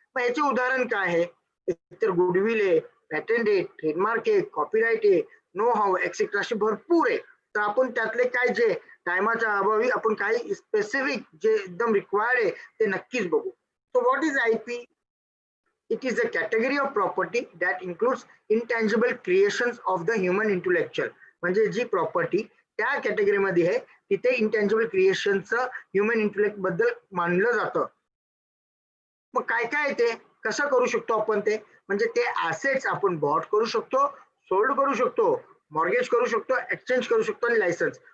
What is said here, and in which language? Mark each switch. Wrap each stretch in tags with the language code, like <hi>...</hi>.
<mr>मग याचे उदाहरण काय आहे? तर गुडविल आहे, पॅटंट आहे, ट्रेडमार्क आहे, कॉपीराईट आहे, नो हाऊ एक्सेट्रा, असे भरपूर आहे. तर आपण त्यातले काय जे टायमाच्या अभावी आपण काही स्पेसिफिक जे एकदम रिक्वायर्ड आहे ते नक्कीच बघू.</mr> <en>So what is IP? It is a category of property that includes intangible creations of the human intellectual.</en> <mr>म्हणजे जी प्रॉपर्टी त्या कॅटेगरीमध्ये आहे तिथे इंटँजिबल क्रिएशनचं ह्युमन इंटेलेक्ट बद्दल मानलं जातं. मग काय काय ते कसं करू शकतो आपण? ते म्हणजे ते ऍसेट्स आपण बॉट करू शकतो, सोल्ड करू शकतो, मॉर्गेज करू शकतो, एक्सचेंज करू शकतो आणि लायसन्स.</mr>